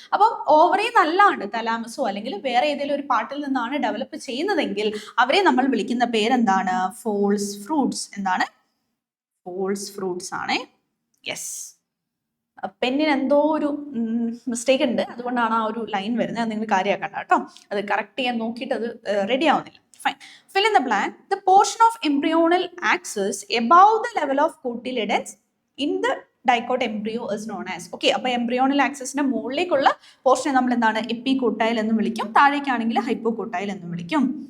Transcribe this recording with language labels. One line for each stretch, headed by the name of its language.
Malayalam: അപ്പം ഓവറി നല്ലതാണ്, തലാമസോ അല്ലെങ്കിൽ വേറെ ഏതെങ്കിലും ഒരു പാർട്ടിൽ നിന്നാണ് ഡെവലപ്പ് ചെയ്യുന്നതെങ്കിൽ അവരെ നമ്മൾ വിളിക്കുന്ന പേരെന്താണ്? False fruits. എന്താണ്? ഫോൾസ് ഫ്രൂട്ട്സ് ആണ്. യെസ്. പെന്നിന് എന്തോ ഒരു മിസ്റ്റേക്ക് ഉണ്ട്, അതുകൊണ്ടാണ് ആ ഒരു ലൈൻ വരുന്നത്. അത് നിങ്ങൾ കാര്യമാക്കണ്ട കേട്ടോ. അത് കറക്റ്റ് ചെയ്യാൻ നോക്കിയിട്ട് അത് റെഡി ആവുന്നില്ല.
English: Fine. Fill in the blank. The portion of embryonal axis above the level of cotyledons in the dicot embryo is known as.
Malayalam: Okay, അപ്പോൾ എംബ്രിയോണൽ ആക്സിസിന്റെ മുകളിലേക്കുള്ള പോർഷൻ നമ്മൾ എന്താണ്? എപ്പികോട്ടൈൽ എന്ന് വിളിക്കും. താഴേക്കാണെങ്കിൽ ഹൈപ്പോകോട്ടൈൽ എന്ന് വിളിക്കും.